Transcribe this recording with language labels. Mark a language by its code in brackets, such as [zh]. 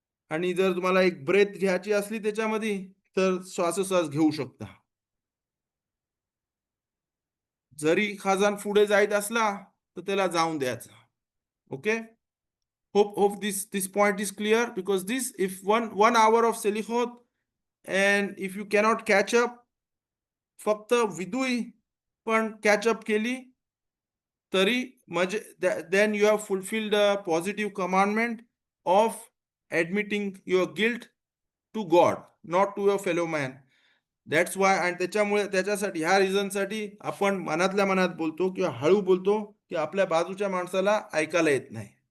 [mr] आणि जर तुम्हाला एक ब्रेथ घ्यायची असली त्याच्यामध्ये तर श्वासोश्वास घेऊ शकता. जरी खाजान पुढे जायत असला तर त्याला जाऊन द्यायचा. [en] okay, hope this point is clear, because this if one hour of selichot and if you cannot catch up, [mr] फक्त विदुई पण कॅचअप केली तरी म्हणजे [en] Then you have fulfilled the positive commandment of admitting your guilt to God, not to your fellow man. That's why. [mr] आणि त्याच्यामुळे त्याच्यासाठी ह्या रिझनसाठी आपण मनातल्या मनात बोलतो किंवा हळू बोलतो की आपल्या बाजूच्या माणसाला ऐकायला येत नाही.